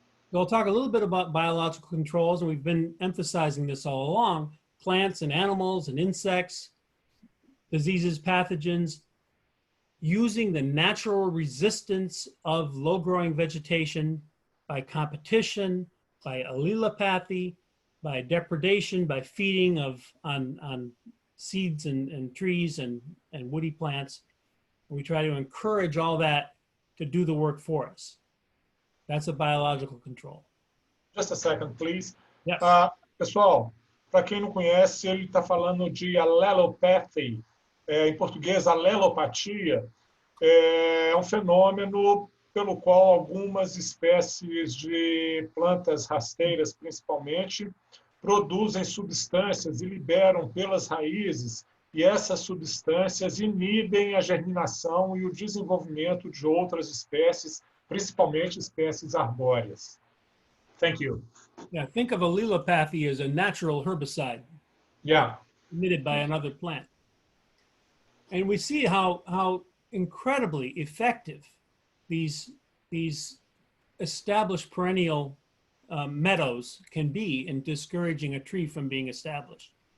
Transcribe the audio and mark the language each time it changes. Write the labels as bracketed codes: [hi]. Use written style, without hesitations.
[en] So I'll talk a little bit about biological controls, and we've been emphasizing this all along: plants and animals and insects, diseases, pathogens, using the natural resistance of low-growing vegetation by competition, by allelopathy, by depredation, by feeding on seeds and trees and woody plants. We try to encourage all that to do the work for us. That's a biological control. Just a second, please. Yes. [pt] Pessoal, para quem não conhece, ele está falando de allelopathy. Em português, alelopatia. É um fenômeno pelo qual algumas espécies de plantas rasteiras, principalmente, produzem substâncias e liberam pelas raízes, e essas substâncias inibem a germinação e o desenvolvimento de outras espécies, principalmente espécies arbóreas. [en] Thank you. Yeah, think of allelopathy as a natural herbicide. Yeah. Emitted by another plant. And we see how incredibly effective these established perennial meadows can be in discouraging a tree from being established.